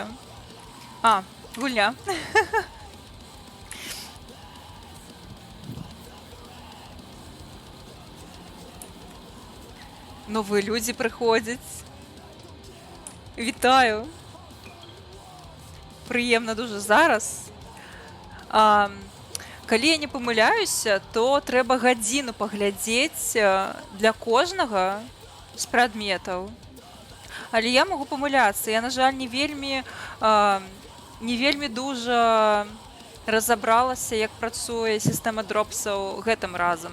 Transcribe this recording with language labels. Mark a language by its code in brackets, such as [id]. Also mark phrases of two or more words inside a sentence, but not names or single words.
[uk] А, гульня. Нові люди приходять. Вітаю. Приємно дуже зараз. [be] Калі я не помиляюся, то треба гадзіну паглядзець для кожнага з прадметаў. Але я могу памыляцца. Я, на жаль, не вельмі дуже разабралася, як працуе сістэма дропсаў гэтым разам.